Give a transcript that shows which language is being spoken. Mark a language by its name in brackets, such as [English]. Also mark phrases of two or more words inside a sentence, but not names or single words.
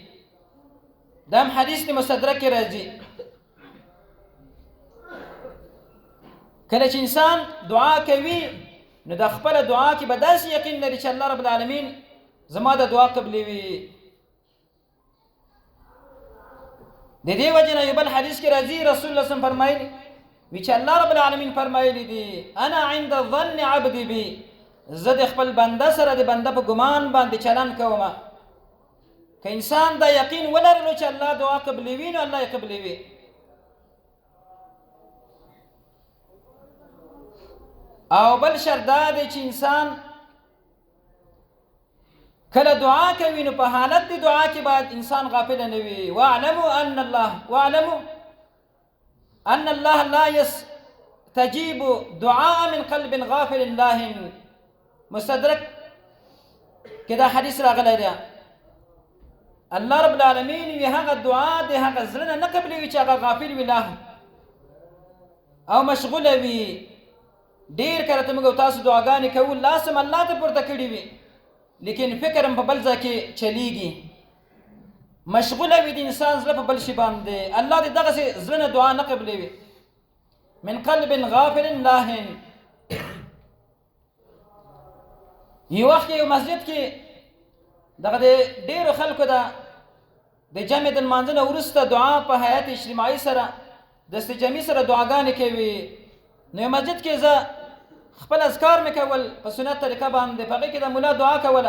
[Pashto] دا هم حدیث د مستدرک کې راځي کله چې انسان دعا کوي نو د خپل دعا کې به داسې یقین لري چې [Arabic] الله رب العالمین [Pashto] زما د دعا قبلوي. د دې وجه نه یو بل حدیث کې راځي [Arabic] رسول الله صلی الله علیه وسلم [Pashto] فرمایي وی چې [Arabic] الله رب العالمین [Pashto] فرمایلی دي [Arabic] انا عند ظن عبدي بي، [Pashto] زه د خپل بنده سره د بنده په ګمان باندې چلن کوم. که انسان دا یقین ولرلو چې الله دعا قبلوي نو الله یې قبلوي. او بل شرط دا دی چې انسان کله دعا کوي نو په حالت د دعا کې باید انسان غافل نه وي. [Arabic] واعلموا ان الله لا يستجيب دعاء من قلب غافل لاهٍ. [Pashto] مستدرک کې دا حدیث راغلی دی [Arabic] الله رب العالمین [Pashto] وی هغه دعا د هغه زړه نه قبلوي چې هغه غافل وي لاه او مشغوله وي. ډېر کله ته موږ تاسو دعاګانې کوو لاس هم الله ته پورته کړي وي لیکن فکر هم په بل ځای کې چلیږي، مشغوله وي د انسان زړه په بل شي باندې. الله دې دغسې زړه نه دعا نه قبلوي. [Arabic] من قلب غافل لاهٍ. [Pashto] یو وخت یو مسجد کې دغه د ډېرو خلکو د جمع د لمانځه نه وروسته دعا په حیات اجتماعي سره د استجامې سره دعاګانې کوي. نو یو مسجد کې زه خپل اذکار مې کول په سنت طریقه باندې، په هغې کې د ملا دعا کوله.